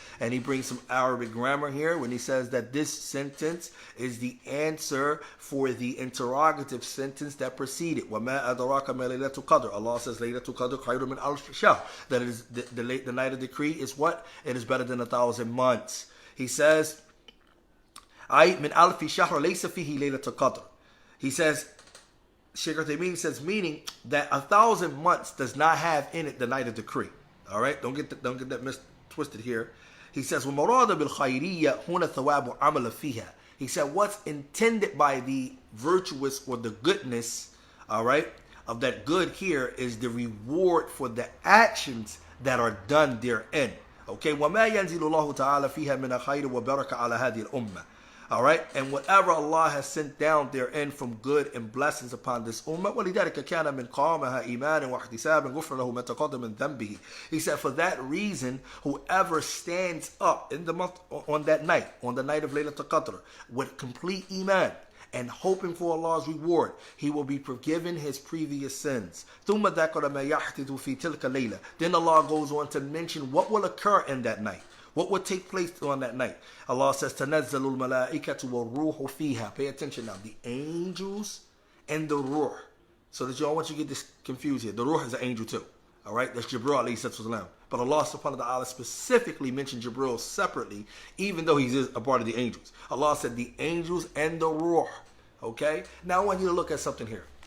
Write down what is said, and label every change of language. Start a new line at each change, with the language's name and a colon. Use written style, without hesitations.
English: And he brings some Arabic grammar here when he says that this sentence is the answer for the interrogative sentence that preceded.
Arabic: وَمَا أَدْرَاكَ مَا لَيْلَةُ الْقَدْرِ.
English: Allah says Laylatul Qadr
Arabic: خَيْرٌ مِنْ أَلْفِ شَهْرٍ.
English: That is the night of decree is what? It is better than 1,000 months. He says,
Arabic: أي من ألف شهر ليس فيه ليلة القدر.
English: He says, Shaykh Uthaymeen says, meaning that 1,000 months does not have in it the night of decree. All right, don't get that twisted here. He says,
Arabic: وَمَرَادَ بِالْخَيْرِيَّةِ هُنَا ثَوَابُ عَمَلَ فِيهَا.
English: He said, what's intended by the virtuous or the goodness, all right, of that good here is the reward for the actions that are done therein.
Arabic: Okay, وَمَا يَنْزِلُ اللَّهُ تَعَالَى فِيهَا مِنَ خَيْرٍ وَبَرَكَةٍ عَلَى هَذِهِ الْأُمَّةِ.
English: All right, and whatever Allah has sent down therein from good and blessings upon this ummah,
Arabic: وَلِذَلِكَ كَانَ مِنْ قَامَهَا إِيمَانًا وَاحْتِسَابًا غُفْرَ لَهُ مَا تَقَدَّمَ مِنْ ذَنْبِهِ.
English: He said, for that reason, whoever stands up in the month on that night, on the night of Laylatul Qadr, with complete iman and hoping for Allah's reward, he will be forgiven his previous sins.
Arabic: ثُمَّ ذَكَرَ مَا يَحْدِثُ فِي تِلْكَ اللَّيْلَةِ.
English: Then Allah goes on to mention what will occur in that night. What would take place on that night? Allah says,
Arabic: تَنَزَّلُ الْمَلَائِكَةُ وَالْرُوحُ فِيهَا.
English: Pay attention now. The angels and the ruh. So that you don't want you to get this confused here. The ruh is an angel too. All right? That's Jibreel alayhi salam. But Allah subhanahu wa ta'ala specifically mentioned Jibreel separately, even though he's a part of the angels. Allah said the angels and the ruh. Okay? Now I want you to look at something here.